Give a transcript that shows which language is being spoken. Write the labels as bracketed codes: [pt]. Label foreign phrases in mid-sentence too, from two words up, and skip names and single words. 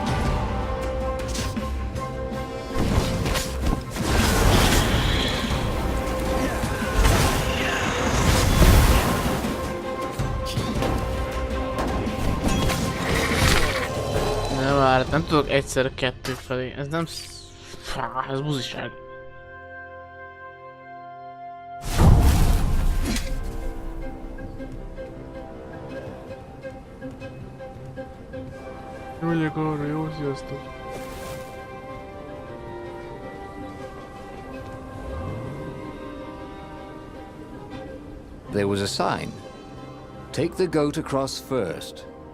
[hu] Nem már, nem tudok egyszerre 2 felé, ez nem... Ez buziság. Megyek arra, jó, sziasztok! [en] There was a sign. Take the goat across first.